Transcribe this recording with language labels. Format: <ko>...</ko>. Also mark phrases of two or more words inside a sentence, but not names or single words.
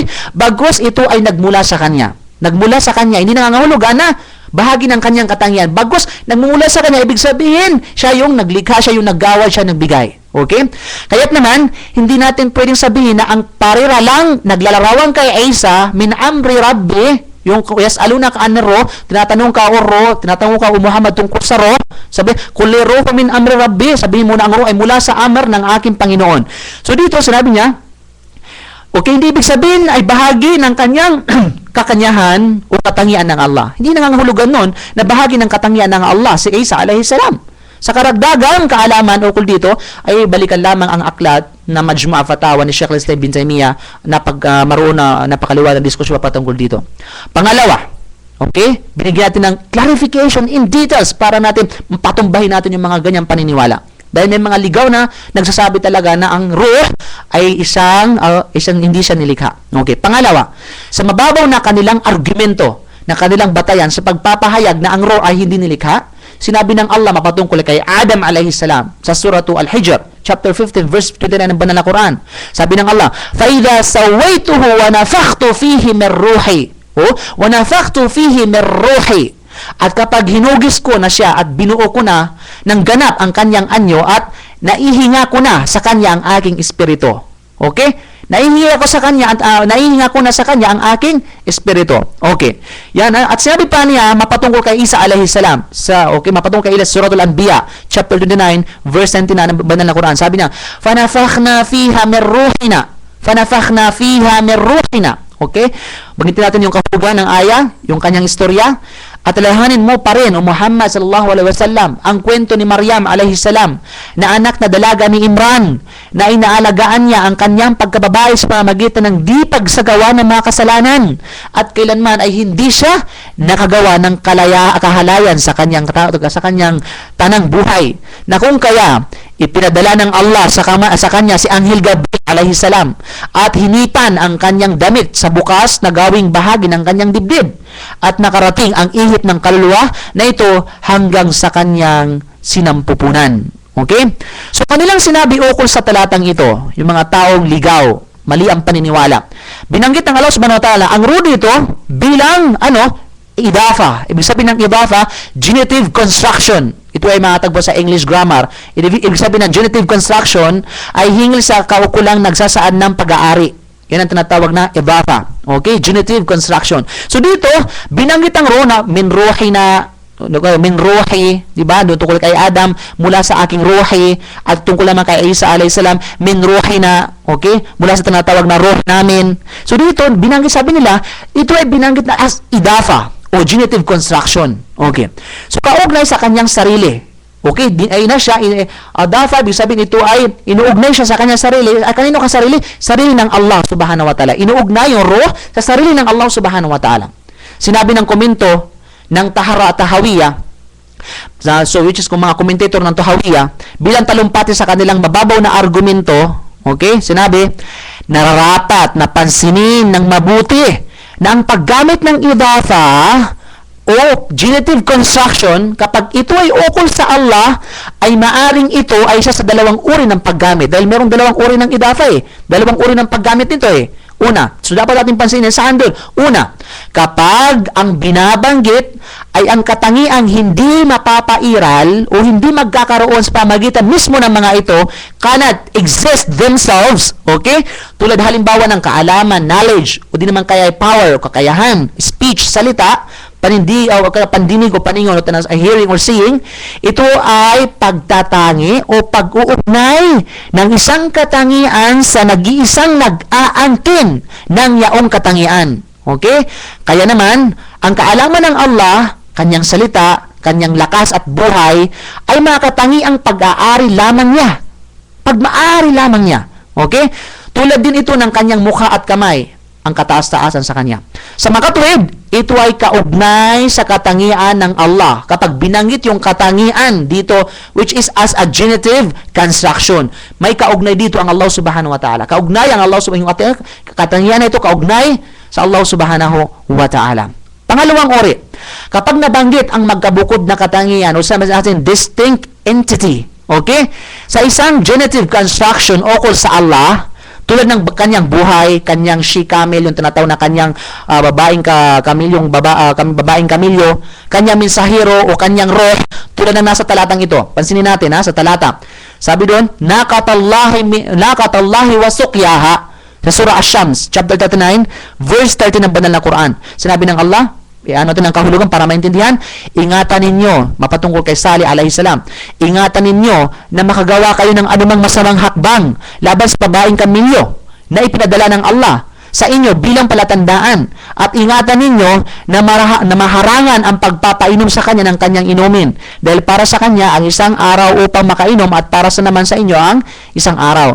<tl>Bagkus ito ay nagmula sa Kanya. Nagmula sa Kanya, hindi nangangahulugan na bahagi ng kanyang katangian. Bagkus nagmumula sa Kanya, ibig sabihin, siya yung naglikha, siya yung naggawad, siya nagbigay. Okay? Kaya't naman, hindi natin pwedeng sabihin na ang parira lang naglalarawan kay Isa</tl> <ar>من أمر ربي,</ar> <tl>yung</tl> <ar>يسألونك عن الروح,</ar> <tl>tinatanong ka o Muhammad tungkol sa ro, sabi,</tl> <ar>قل الروح من أمر ربي,</ar> <tl>sabihin mo na ang ro ay mula sa amr ng aking Panginoon. So dito, sinabi niya, okay, hindi ibig sabihin ay bahagi ng kanyang kakanyahan o katangian ng Allah. Hindi nangangahulugan nun na bahagi ng katangian ng Allah si Isa</tl> <ar>عليه السلام.</ar> <tl>Sa karagdagang kaalaman ukol dito ay balikan lamang ang aklat na Majmu'a Fatawa ni Sheikh al-Islam bin Taymiyyah na maroon na napakaliwanag ng diskusyon patungkol dito. Pangalawa, okay, binigyan natin ng</tl> <en>clarification in details</en> <tl>para natin patumbahin natin yung mga ganyang paniniwala. Dahil may mga ligaw na nagsasabi talaga na ang ruh ay isang hindi siya nilikha. Okay, pangalawa, sa mababaw na kanilang argumento, na kanilang batayan sa pagpapahayag na ang ruh ay hindi nilikha, sinabi ng Allah mapatungkol kay Adam</tl> <ar>عليه السلام</ar> <tl>sa surah Al-Hijr, chapter 15, verse 29 ng banal na Quran.</tl> <ar>Sabi ng Allah, فَإِذَا سَوَّيْتُهُ وَنَفَخْتُ فِيهِ مِنْ رُوحِي وَنَفَخْتُ فِيهِ مِنْ رُوحِي.</ar> <tl>At kapag hinugis ko na siya at binuo ko na ng ganap ang kanyang anyo at naihinga ko na sa kanya ang aking espiritu. Okay? Naihinga ko na sa kanya ang aking espiritu. Okay. Yan, at sinabi pa niya mapatungkol kay Isa</tl> <ar>عليه السلام</ar> <tl>mapatungkol kay Isa, Surah Al-Anbiya, chapter 29, verse 29 ng banal na Quran. Sabi niya,</tl> <ar>"فنفخنا فيها من روحنا."</ar> <tl>Okay? Banggitin natin yung kahulugan ng aya, yung kanyang istorya. At alahanin mo pa rin, o Muhammad</tl> <ar>صلى الله عليه وسلم,</ar> <tl>ang kwento ni Maryam</tl> <ar>عليه السلام,</ar> <tl>na anak na dalaga ni Imran, na inaalagaan niya ang kanyang pagkababae sa pamamagitan ng di pagsagawa ng mga kasalanan, at kailanman ay hindi siya nakagawa ng kahalayan sa kanyang tanang buhay, na kung kaya ipinadala ng Allah sa kanya si Anghel Gabriel</tl> <ar>عليه السلام</ar> <tl>at hinipan ang kanyang damit sa bukas na gawing bahagi ng kanyang dibdib, at nakarating ang ihip ng kaluluwa na ito hanggang sa kanyang sinampupunan. Okay? So kanilang sinabi ukol sa talatang ito, yung mga taong ligaw, mali ang paniniwala. Binanggit ng Allah</tl> <ar>سبحانه وتعالى</ar> <tl>ang ruh dito bilang idafa. Ibig sabihin ng idafa,</tl> <en>genitive construction.</en> <tl>Ito ay matagpo sa</tl> <en>English grammar.</en> <tl>Ibig sabihin ng</tl> <en>genitive construction</en> <tl>ay hingil sa kaukulang nagsasaad ng pag-aari. Yan ang tinatawag na idafa. Okay?</tl> <en>Genitive construction.</en> <tl>So dito, binanggit ang ruh na</tl> <ar>من روحي,</ar> <tl>di ba? Doon tungkol kay Adam, mula sa aking ruhi, at tungkol naman kay Isa</tl> <ar>عليه السلام, من روحنا,</ar> <tl>okay? Mula sa tinatawag na ruh namin. So dito, binanggit, sabi nila, ito ay binanggit na as idafa o</tl> <en>genitive construction.</en> <tl>Okay. So kaugnay sa kanyang sarili. Okay, ay na siya, dafa, ibig sabihin ito ay inuugnay siya sa kanyang sarili. At kanino ka sarili? Sarili ng Allah</tl> <ar>سبحانه وتعالى.</ar> <tl>Inuugnay yung ruh sa sarili ng Allah</tl> <ar>سبحانه وتعالى.</ar> <tl>Sinabi ng komento ng Tahawiya,</tl> <en>so which is</en> <tl>kung mga commentator ng Tahawiya, bilang talumpati sa kanilang mababaw na argumento, okay, sinabi, nararapat na pansinin ng mabuti na ang paggamit ng idafa o genitive construction, kapag ito ay ukol sa Allah, ay maaring ito ay isa sa dalawang uri ng paggamit. Dahil merong dalawang uri ng idafa Dalawang uri ng paggamit nito Una, so dapat natin pansinin saan doon. Una, kapag ang binabanggit ay ang katangiang hindi mapapairal o hindi magkakaroon sa pamagitan mismo ng mga ito,</tl> <en>cannot exist themselves,</en> <tl>okay? Tulad halimbawa ng kaalaman, knowledge, o di naman kaya power o kakayahan, speech, salita, pandinig o paningon o</tl> <en>hearing or seeing,</en> <tl>ito ay pagtatangi o pag-uugnay ng isang katangian sa nag-iisang nag-aangkin ng yaong katangian. Okay? Kaya naman, ang kaalaman ng Allah, kanyang salita, kanyang lakas at buhay, ay makatangiang pag-aari lamang niya. Pag-maari lamang niya. Okay? Tulad din ito ng kanyang mukha at kamay, ang kataas-taasan sa kanya. Sa makatuwid, ito ay kaugnay sa katangian ng Allah. Kapag binanggit yung katangian dito,</tl> <en>which is as a genitive construction,</en> <tl>may kaugnay dito ang Allah</tl> <ar>سبحانه وتعالى.</ar> <tl>Kaugnay ang Allah</tl> <ar>سبحانه وتعالى.</ar> <tl>Katangian na ito kaugnay sa Allah</tl> <ar>سبحانه وتعالى.</ar> <tl>Pangalawang uri, kapag nabanggit ang magkabukod na katangian, o sabi natin,</tl> <en>distinct entity,</en> <tl>okay? Sa isang genitive construction ukol sa Allah, tulad ng kanyang buhay, kanyang she-camel, yung tinatawag na kanyang babaeng kamilyo, kanyang mensahero o kanyang roh, tulad ng nasa talatang ito. Pansinin natin sa talata. Sabi doon,</tl> <ar>ناقة الله وسقياها,</ar> <tl>sa surah Ash-Shams, chapter 39, verse 30 ng banal na Quran. Sinabi ng Allah, ano ito ng kahulugan para maintindihan? Ingatan ninyo, mapatungkol kay Salih</tl> <ar>عليه السلام,</ar> <tl>ingatan ninyo na makagawa kayo ng anumang masamang hakbang laban sa babaeng kamilyo na ipinadala ng Allah sa inyo bilang palatandaan, at ingatan ninyo na maharangan ang pagpapainom sa kanya ng kanyang inumin, dahil para sa kanya ang isang araw upang makainom at para sa naman sa inyo ang isang araw.</tl>